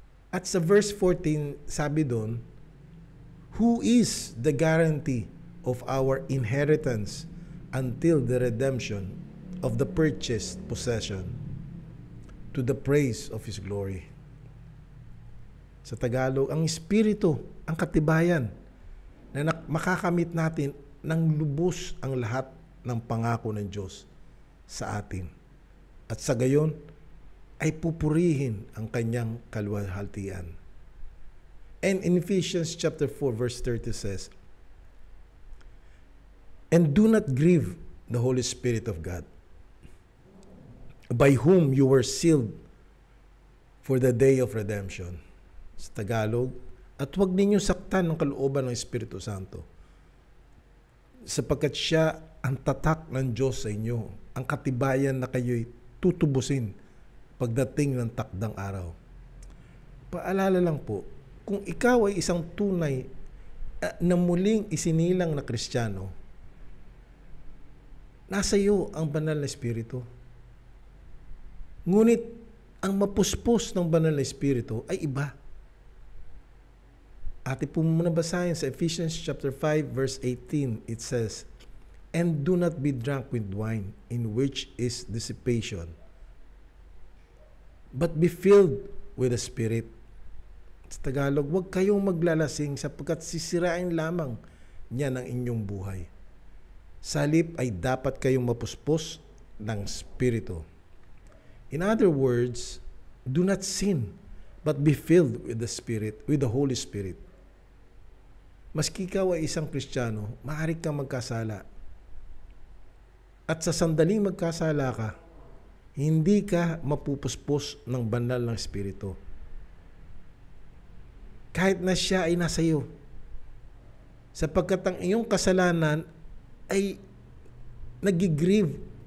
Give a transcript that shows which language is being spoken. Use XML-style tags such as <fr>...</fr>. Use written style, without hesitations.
<tl>At sa verse 14, sabi doon,</tl> <en>who is the guarantee of our inheritance until the redemption of the purchased possession, to the praise of His glory.</en> <tl>Sa Tagalog, ang Espiritu, ang katibayan na makakamit natin ng lubos ang lahat ng pangako ng Diyos sa atin. At sa gayon, ay pupurihin ang Kanyang kaluwalhatian.</tl> <en>And in Ephesians chapter 4 verse 30 says, and do not grieve the Holy Spirit of God, by whom you were sealed for the day of redemption.</en> <tl>Sa Tagalog, at huwag ninyong saktan ng kalooban ng Espiritu Santo, sapagkat siya ang tatak ng Diyos sa inyo, ang katibayan na kayo'y tutubusin pagdating ng takdang araw. Paalala lang po, kung ikaw ay isang tunay na muling isinilang na Kristiyano, nasa iyo ang banal na Espiritu. Ngunit ang mapuspos ng banal na Espiritu ay iba. Ate po muna basahin sa</tl> <en>Ephesians chapter 5 verse 18, it says, and do not be drunk with wine, in which is dissipation, but be filled with the Spirit.</en> <tl>Sa Tagalog, huwag kayong maglalasing sapagkat sisirain lamang niya ng inyong buhay. Sa halip ay dapat kayong mapuspos ng Espiritu.</tl> <en>In other words, do not sin, but be filled with the Spirit, with the Holy Spirit.</en> <tl>Maski ikaw ay isang Kristiyano, maaari kang magkasala. At sa sandaling magkasala ka, hindi ka mapupuspos ng banal ng Espiritu. Kahit na siya ay nasa iyo. Sapagkat ang iyong kasalanan ay nagigrieve.</tl>